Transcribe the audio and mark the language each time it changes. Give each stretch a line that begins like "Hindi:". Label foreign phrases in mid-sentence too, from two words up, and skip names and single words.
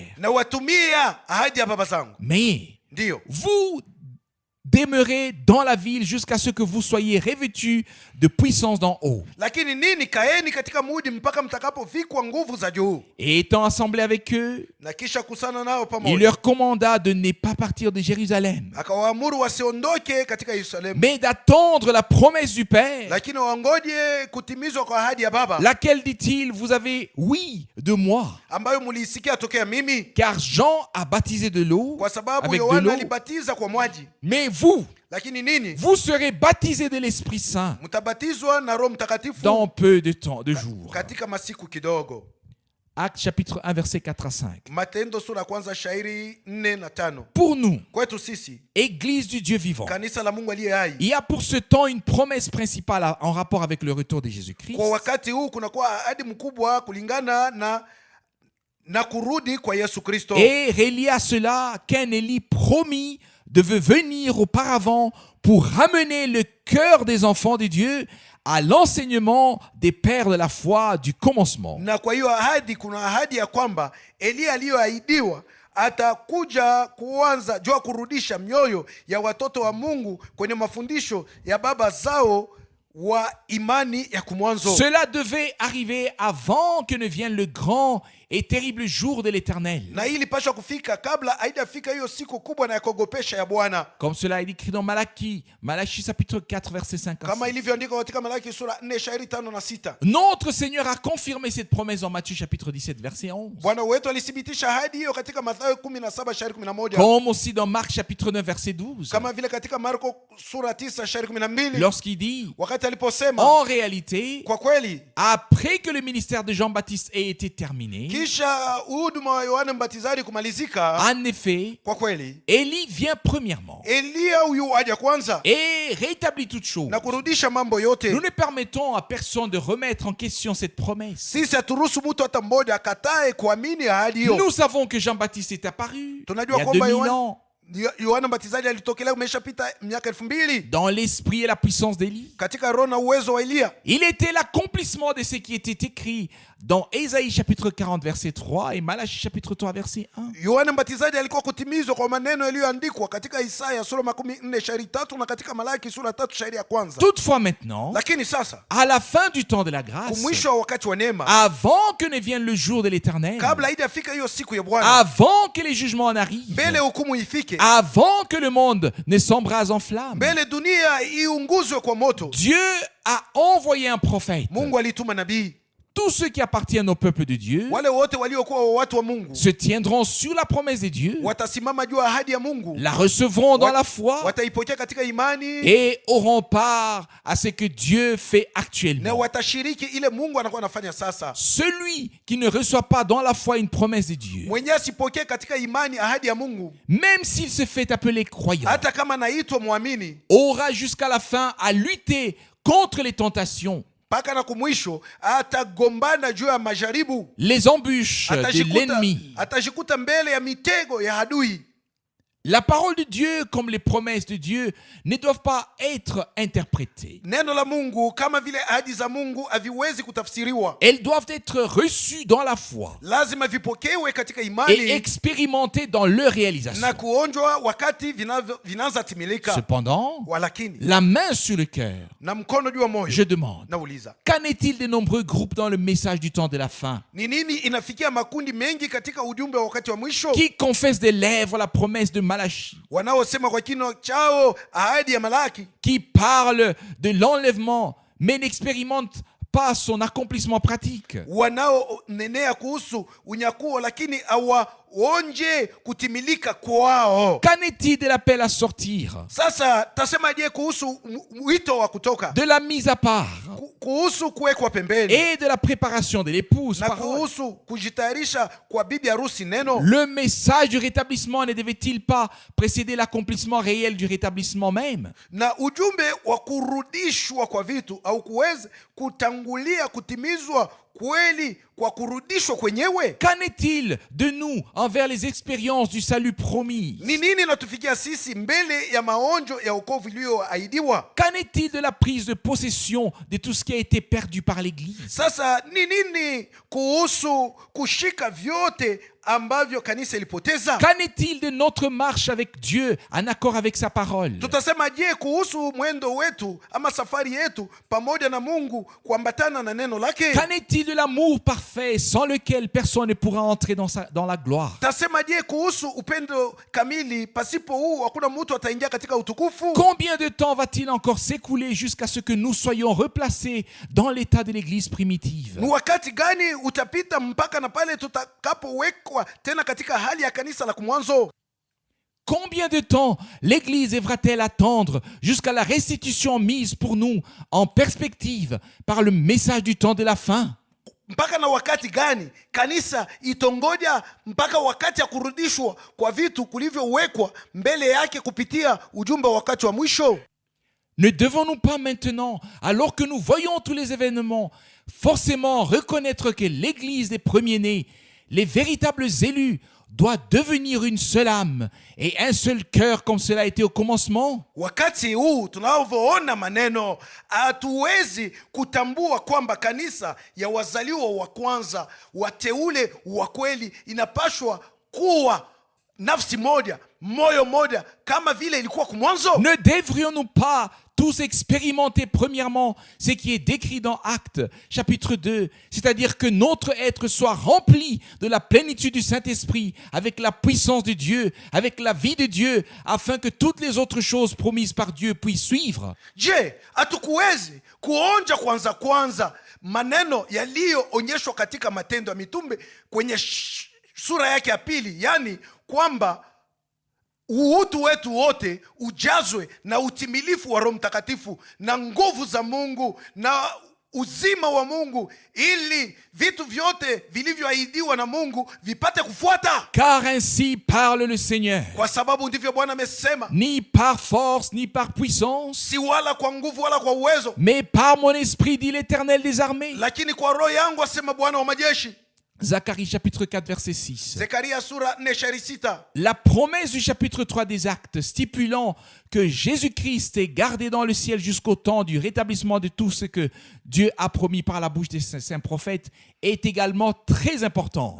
Swahili: na watumia ahadi ya baba zangu. Mais Ndio.
French: vous demeurez dans la ville jusqu'à ce que vous soyez revêtus de puissance d'en haut.
Swahili: Lakini nini, kaeni katika mudi mpaka mtakapovikwa nguvu za juu.
French: Et étant assemblé avec eux,
Swahili: Na kisha kusana nao il pamoja,
French: leur commanda de ne pas partir de Jérusalem,
Swahili: akawaamuru wasiondoke katika Yerusalemu,
French: mais d'attendre la promesse du Père,
Swahili: lakini waongoje kutimizwa kwa ahadi ya baba,
French: laquelle, dit-il, vous avez oui de moi.
Swahili: ambayo mulisikia tokea mimi,
French: Car Jean a baptisé de l'eau,
Swahili: kwa sababu
French: avec de Yohana l'eau,
Swahili: alibatiza kwa maji,
French: mais vous,
Swahili: lakini nini,
French: vous serez baptisés de l'Esprit Saint
Swahili: mtabatizwa na Roho Mtakatifu
French: dans peu de temps, de jours.
Swahili: katika masiku kidogo.
French: Actes chapitre 1 verset 4 à 5.
Swahili: Matendo sura kwanza shairi 4 na 5.
French: Pour nous,
Swahili: Kwetu sisi
French: Église du Dieu vivant,
Swahili: kanisa la Mungu aliye hai,
French: il y a pour ce temps une promesse principale en rapport avec le retour de Jésus-Christ.
Swahili: kwa wakati huu kunakuwa ahadi mkubwa kulingana na kurudi kwa Yesu Kristo.
French: Et relié à cela, qu'un Élie promis devait venir auparavant pour ramener le cœur des enfants de Dieu à l'enseignement des pères de la foi du commencement.
Swahili: Na kwa hiyo ahadi, kuna ahadi ya kwamba Eliya aliyoahidiwa atakuja kuanza jua kurudisha mioyo ya watoto wa Mungu kwenye mafundisho ya baba zao wa imani ya kumwanzo.
French: Cela devait arriver avant que ne vienne le grand et terrible jour de l'Éternel.
Swahili: Na hii ilipaswa kufika kabla haijafika hiyo siku kubwa na ya kuogopesha ya Bwana,
French: Comme cela est écrit dans Malachie chapitre 4 verset 5 à
Swahili: kama 6. ilivyoandikwa katika Malaki sura 4 shairi 5 na 6.
French: Notre Seigneur a confirmé cette promesse dans Matthieu chapitre 17 verset 11.
Swahili: Bwana wetu alithibitisha ahadi hiyo katika Mathayo 17 shairi 11,
French: Comme aussi dans Marc chapitre 9 verset 12.
Swahili: kama vile katika Marko sura 9 shairi 12,
French: Lorsqu'il dit,
Swahili: wakati aliposema
French: en réalité,
Swahili: kwa kweli
French: après que le ministère de Jean-Baptiste ait été terminé,
Swahili: kisha huduma wa Yohana Mbatizaji kumalizika,
French: en effet,
Swahili: kwa kweli
French: Élie vient premièrement
Swahili: Eliya huyu aja kwanza
French: et rétablit toutes choses.
Swahili: na kurudisha mambo yote.
French: Nous ne permettons à personne de remettre en question cette promesse.
Swahili: Sisi haturuhusu mtu hata mmoja akatae kuamini ahadi hiyo.
French: Nous savons que Jean-Baptiste est apparu il y
Swahili: Tunajua a kwamba 2000 ans Yohana Mbatizaji alitokelea umeshapita miaka 2000
French: dans l'esprit et la puissance d'Élie.
Swahili: katika roho na uwezo wa Eliya.
French: Il était l'accomplissement de ce qui était écrit dans Ésaïe chapitre 40 verset 3 et Malachie chapitre 3 verset 1.
Swahili: Yohana Mbatizaji alikuwa kutimizwa kwa maneno yaliyoandikwa katika Isaya sura 14 shairi 3 na katika Malaki sura 3 shairi ya kwanza.
French: Toutefois maintenant,
Swahili: Lakini sasa
French: à la fin du temps de la grâce,
Swahili: kumwisho wa wakati wa neema,
French: avant que ne vienne le jour de l'Éternel,
Swahili: kabla haijafika hiyo siku ya Bwana,
French: avant que les jugements en arrivent,
Swahili: mbele hukumu ifike,
French: avant que le monde ne s'embrase en flammes,
Swahili: mbele dunia iunguzwe kwa moto,
French: Dieu a envoyé un prophète.
Swahili: Mungu alituma nabii.
French: Tous ceux qui appartiennent au peuple de Dieu
Swahili: Wale wote waliokuwa watu wa Mungu
French: se tiendront sur la promesse de Dieu,
Swahili: watasimama juu ya ahadi ya Mungu,
French: la recevront dans la foi
Swahili: wataipokea katika imani
French: et auront part à ce que Dieu fait
Swahili: na actuellement. watashiriki ile Mungu anakuwa anafanya sasa.
French: Celui qui ne reçoit pas dans la foi une promesse de Dieu,
Swahili: Mwenye asipokee katika imani ahadi ya Mungu,
French: même s'il se fait appeler croyant,
Swahili: hata kama naitwa mwamini,
French: aura jusqu'à la fin à lutter contre les tentations,
Swahili: mpaka na kumwisho atagombana juu ya majaribu,
French: les embûches de l'ennemi.
Swahili: atajikuta mbele ya mitego ya adui.
French: La parole de Dieu, comme les promesses de Dieu, ne doivent pas être interprétées.
Swahili: Neno la Mungu kama vile ahadi za Mungu haviwezi kutafsiriwa.
French: Elles doivent être reçues dans la foi
Swahili: Lazima vipokewe katika et imani
French: expérimentées dans leur réalisation.
Swahili: na kuonjwa wakati vinaanza timilika.
French: Cependant,
Swahili: Walakini
French: la main sur le cœur,
Swahili: na mkono juu ya moyo,
French: je demande,
Swahili: nauliza,
French: qu'en est-il des nombreux groupes dans le message du temps de la fin
Swahili: ni nini inafikia makundi mengi katika ujumbe wa wakati wa mwisho,
French: qui confessent des lèvres la promesse de Malachie,
Swahili: wanaosema kwa kinywa chao ahadi ya Malaki,
French: qui parlent de l'enlèvement mais n'expérimentent pas son accomplissement pratique?
Swahili: wanaonenea kuhusu unyakuo lakini hawaonje kutimilika kwao.
French: Qu'en est-il de l'appel à sortir,
Swahili: Sasa tasema je kuhusu wito wa kutoka,
French: de la mise à part
Swahili: kuhusu kuwekwa pembeni
French: et de la préparation de l'épouse?
Swahili: na Parole. kuhusu kujitayarisha kwa bibi harusi neno?
French: Le message du rétablissement ne devait-il pas précéder l'accomplissement réel du rétablissement même?
Swahili: Na ujumbe wa kurudishwa kwa vitu au kuweza kutangulia kutimizwa kweli kwa kurudishwa kwenyewe?
French: Qu'en est-il de nous envers les expériences du salut promis?
Swahili: Ni nini natufikia sisi mbele ya maonjo ya wokovu iliyoahidiwa?
French: Qu'en est-il de la prise de possession de tout ce qui a été perdu par l'Église?
Swahili: Sasa ni nini kuhusu kushika vyote ambavyo kanisa ilipoteza?
French: Qu'en est-il de notre marche avec Dieu en accord avec sa parole?
Swahili: Tutasema je kuhusu mwendo wetu ama safari yetu pamoja na Mungu kuambatana na neno lake?
French: Qu'en est-il de l'amour parfait sans lequel personne ne pourra entrer dans la gloire?
Swahili: Tasema je kuhusu upendo kamili, pasipo huu hakuna mtu ataingia katika utukufu?
French: Combien de temps va-t-il encore s'écouler jusqu'à ce que nous soyons replacés dans l'état de l'Église primitive?
Swahili: Ni wakati gani utapita mpaka na pale tutakapowekwa tena katika hali ya kanisa la kumwanzo?
French: Combien de temps l'Église devra-t-elle attendre jusqu'à la restitution mise pour nous en perspective par le message du temps de la fin?
Swahili: Mpaka na wakati gani kanisa itongoja mpaka wakati ya kurudishwa kwa vitu kulivyowekwa mbele yake kupitia ujumbe wa wakati wa mwisho?
French: Ne devons-nous pas maintenant, alors que nous voyons tous les événements, forcément reconnaître que l'Église des premiers-nés, les véritables élus, doit devenir une seule âme et un seul cœur comme cela a été au commencement?
Swahili: Wakati huu tunavyoona maneno, hatuwezi kutambua kwamba kanisa ya wazaliwa wa kwanza, wateule wa kweli, inapashwa kuwa nafsi moja, moyo moja, kama vile ilikuwa kumwanzo?
French: Ne devrions-nous pas tous expérimenter premièrement ce qui est décrit dans Actes chapitre 2, c'est-à-dire que notre être soit rempli de la plénitude du Saint-Esprit avec la puissance de Dieu, avec la vie de Dieu, afin que toutes les autres choses promises par Dieu puissent suivre?
Swahili: Je, hatukuwezi kuonja kwanza maneno yaliyoonyeshwa katika Matendo ya Mitume kwenye sura yake ya pili, yani kwamba uutu wetu wote ujazwe na utimilifu wa Roho Mtakatifu na nguvu za Mungu na uzima wa Mungu, ili vitu vyote vilivyoahidiwa na Mungu vipate kufuata?
French: Car ainsi parle le Seigneur.
Swahili: Kwa sababu ndivyo Bwana amesema,
French: Ni par force, ni par puissance,
Swahili: si wala kwa nguvu wala kwa uwezo,
French: mais par mon esprit, dit l'Éternel des armées.
Swahili: lakini kwa roho yangu, asema Bwana wa majeshi.
French: Zacharie chapitre 4 verset 6.
Swahili: Zekaria sura 4 shairi 6.
French: La promesse du chapitre 3 des Actes stipulant que Jésus-Christ est gardé dans le ciel jusqu'au temps du rétablissement de tout ce que Dieu a promis par la bouche des saints prophètes est également très importante.